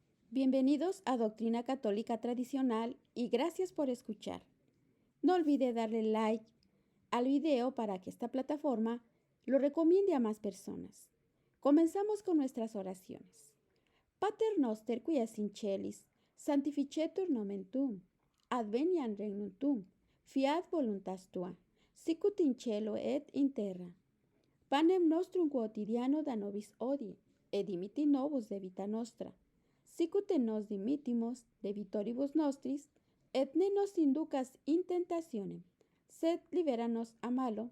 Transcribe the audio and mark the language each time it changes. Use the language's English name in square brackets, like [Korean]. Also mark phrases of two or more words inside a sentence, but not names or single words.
[Spanish] Bienvenidos a Doctrina Católica Tradicional y gracias por escuchar. No olvide darle like al video para que esta plataforma lo recomiende a más personas. Comenzamos con nuestras oraciones. [Latin] Pater noster qui es in celis, sanctificetur nomen tuum, adveniat regnum tuum, fiat voluntas tua, sicut in cielo et in terra. Panem nostrum quotidiano da nobis hodie, et dimitti nobis debita nostra, sicut nos dimittimus debitoribus nostris, et ne nos inducas in tentationem, sed libera nos a malo.